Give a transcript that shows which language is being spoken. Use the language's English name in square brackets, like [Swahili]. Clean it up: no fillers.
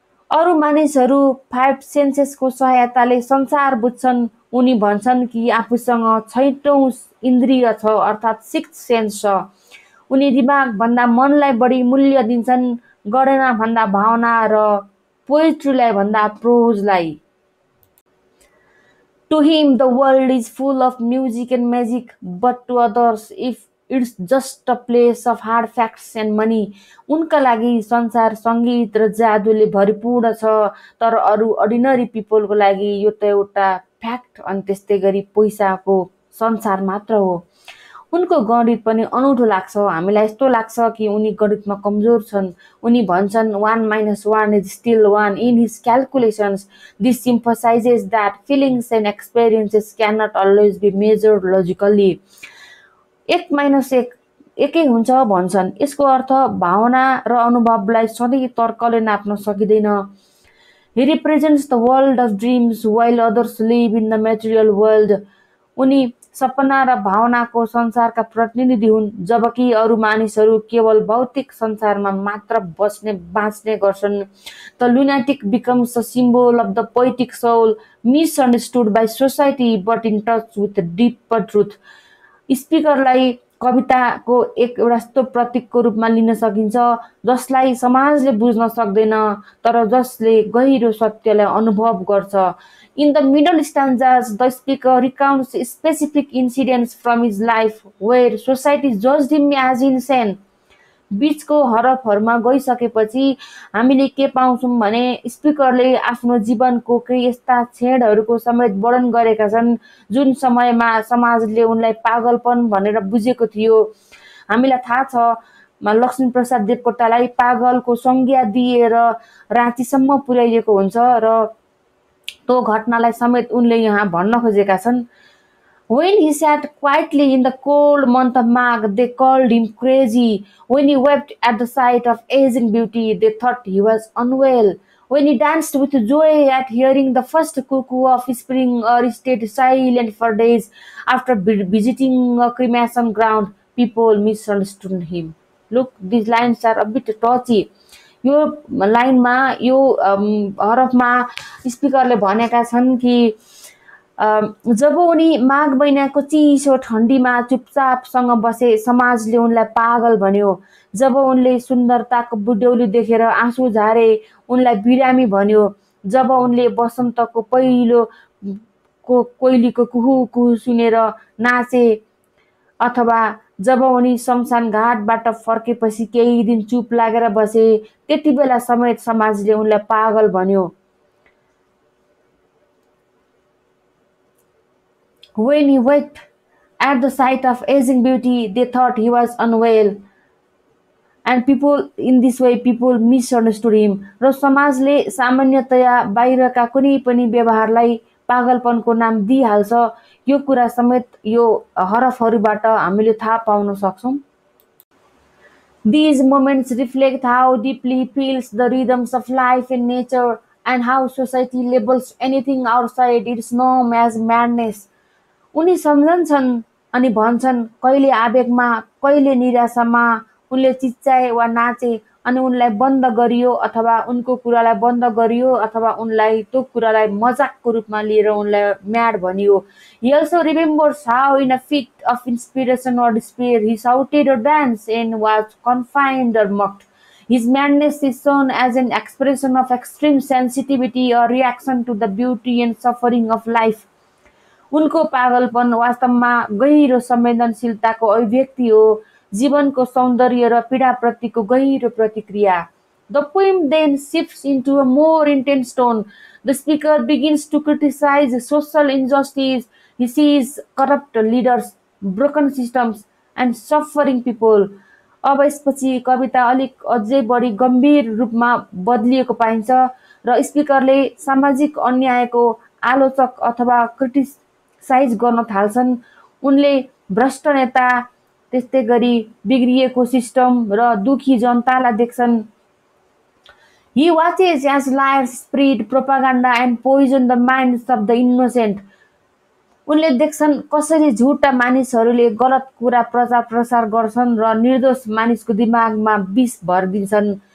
[Nepali] अरू मानिसहरू [English] five सेन्सेसको [Nepali] सहायताले संसार बुझ्छन्। उनी भन्छन् कि आफूसँग छैटौं इन्द्रिय छ, अर्थात् [English] sixth sense [Nepali] छ। उनी दिमाग भन्दा मनलाई बढी मूल्य दिन्छन्, गणना भन्दा भावना र पोइट्रीलाई भन्दा प्रोजलाई। [English] To him, the world is full of music and magic, but to others, if it's just a place of hard facts and money. [Nepali] उनका लागि संसार सङ्गीत र जादुले भरिपूर्ण छ, तर अरू [English] ordinary पिपलको [Nepali] लागि यो त एउटा फ्याक्ट अनि त्यस्तै गरी पैसाको संसार मात्र हो। उनको गणित पनि अनौठो लाग्छ। हामीलाई यस्तो लाग्छ कि उनी गणितमा कमजोर छन्। उनी भन्छन् [English] 1 - 1 is still 1 in his calculations. This emphasizes that feelings and experiences cannot always be measured logically. [Nepali] 1 - 1 एकै हुन्छ भन्छन्। यसको अर्थ भावना र अनुभवलाई सधैँ तर्कले नाप्न सकिँदैन। [English] He represents the world of dreams while others live in the material world. [Nepali] उनी सपना र भावनाको संसारका प्रतिनिधि हुन्, जबकि अरू मानिसहरू केवल भौतिक संसारमा मात्र बाँच्ने गर्छन्। [English] The lunatic becomes a symbol of the poetic soul, misunderstood by society but in touch with the deeper truth. [Nepali] स्पिकरलाई कविताको एउटा यस्तो प्रतीकको रूपमा लिन सकिन्छ जसलाई समाजले बुझ्न सक्दैन, तर जसले गहिरो सत्यलाई अनुभव गर्छ। [English] In the middle stanzas, the speaker recounts specific incidents from his life where society judged him as insane. [Nepali] बीचको हरफहरूमा गइसकेपछि हामीले के पाउँछौँ भने स्पिकरले आफ्नो जीवनको केही यस्ता क्षणहरूको समेत वर्णन गरेका छन् जुन समयमा समाजले उनलाई पागलपन भनेर बुझेको थियो। हामीलाई थाहा छ लक्ष्मीप्रसाद देवकोटालाई पागलको संज्ञा दिएर राँचीसम्म पुर्याइएको हुन्छ र त्यो घटनालाई समेत उनले यहाँ भन्न खोजेका छन्। [English] When he sat quietly in the cold month of Magh, they called him crazy. When he wept at the sight of aging beauty, they thought he was unwell. When he danced with joy at hearing the first cuckoo of spring, or stayed silent for days after visiting a cremation ground, people misunderstood him. Look, these lines are a bit touchy. [Nepali] यो लाइनमा यो हरफमा स्पिकरले भनेका छन् कि जब उनी माघ महिनाको चिसो ठण्डीमा चुपचापसँग बसे, समाजले उनलाई पागल भन्यो। जब उनले सुन्दरताको बुढ्यौली देखेर आँसु झारे, उनलाई बिरामी भन्यो। जब उनले वसन्तको पहिलो कोइलीको कुहु कुहु सुनेर नाचे, अथवा जब उनी शमशान घाटबाट फर्केपछि केही दिन चुप लागेर बसे, त्यति बेला समेत समाजले उनलाई पागल भन्यो। [English] When he wept at the sight of aging beauty, they thought he was unwell. And people in this way, people misunderstood him. [Nepali] र समाजले सामान्यतया बाहिरका कुनै पनि व्यवहारलाई पागलपनको नाम दिइहाल्छ। यो कुरा समेत यो हरफहरूबाट हामीले थाहा पाउन सक्छौं। [English] These moments reflect how deeply he feels the rhythms of life and nature, and how society labels anything outside its norm as madness. [Nepali] उनी सम्झन्छन् अनि भन्छन्, कहिले आवेगमा, कहिले निराशामा उनले चिच्चाए वा नाचे, अनि उनलाई बन्द गरियो अथवा उनको कुरालाई बन्द गरियो, अथवा उनलाई त्यो कुरालाई मजाकको रूपमा लिएर उनलाई म्याड भनियो। [English] He also remembers how in a fit of inspiration or despair he shouted or danced and was confined or mocked. His madness is shown as an expression of extreme sensitivity or reaction to the beauty and suffering of life. [Nepali] उनको पागलपन वास्तवमा गहिरो संवेदनशीलताको अभिव्यक्ति हो, जीवनको सौन्दर्य र पीडाप्रतिको गहिरो प्रतिक्रिया. [English] The poem then shifts into a more intense tone. The speaker begins to criticize social injustice. He sees corrupt leaders, broken systems, and suffering people. [Nepali] अब यसपछि कविता अलिक अझै बढी गम्भीर रूपमा बदलिएको पाइन्छ र स्पिकरले सामाजिक अन्यायको आलोचक अथवा क्रिटिसाइज गर्न थाल्छन्. उनले भ्रष्ट नेता, त्यस्तै गरी बिग्रिएको सिस्टम र दुखी जनतालाई देख्छन्. [English] He watches as liars spread propaganda and poison the minds of the innocent. [Nepali] उनले देख्छन् कसरी झुटा मानिसहरूले गलत कुरा प्रचार प्रसार गर्छन् र निर्दोष मानिसको दिमागमा विष भरिदिन्छन्.